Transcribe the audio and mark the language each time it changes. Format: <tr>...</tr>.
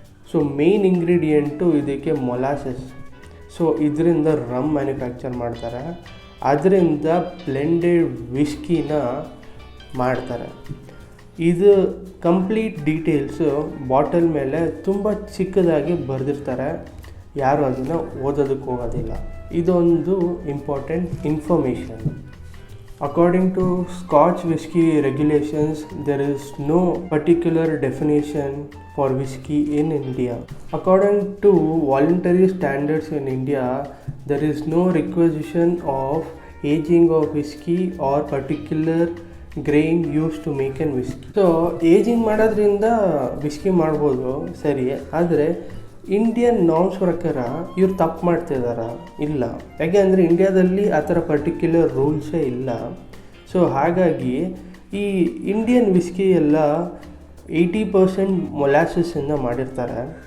<kn>So main ingredient ಇದಕ್ಕೆ molasses. So ಇದರಿಂದ rum manufacture ಮಾಡ್ತಾರೆ, ಅದರಿಂದ ಬ್ಲೆಂಡೆಡ್ ವಿಸ್ಕಿನ ಮಾಡ್ತಾರೆ. ಇದು ಕಂಪ್ಲೀಟ್ ಡೀಟೇಲ್ಸು ಬಾಟಲ್ ಮೇಲೆ ತುಂಬ ಚಿಕ್ಕದಾಗಿ ಬರೆದಿರ್ತಾರೆ, ಯಾರು ಅದನ್ನು ಓದೋದಕ್ಕೆ ಹೋಗೋದಿಲ್ಲ. ಇದೊಂದು important information.</kn> <en>According to Scotch whisky regulations, there is no particular definition for whisky in India. According to voluntary standards in India, there is no requisition of aging of whisky or particular grain used to make an whisky.</en> <kn>So ageing ಮಾಡೋದ್ರಿಂದ whisky ಮಾಡ್ಬೋದು ಸರಿ, ಆದರೆ Indian norms ಪ್ರಕಾರ ಇವ್ರು ತಪ್ಪು ಮಾಡ್ತಿದಾರ? ಇಲ್ಲ. ಯಾಕೆ ಅಂದರೆ ಇಂಡಿಯಾದಲ್ಲಿ ಆ ಥರ ಪರ್ಟಿಕ್ಯುಲರ್ ರೂಲ್ಸೇ ಇಲ್ಲ. ಸೊ ಹಾಗಾಗಿ ಈ ಇಂಡಿಯನ್ ವಿಸ್ಕಿ ಎಲ್ಲ 80% ಮೊಲಾಸಸ್ಸಿಂದ ಮಾಡಿರ್ತಾರೆ.</kn>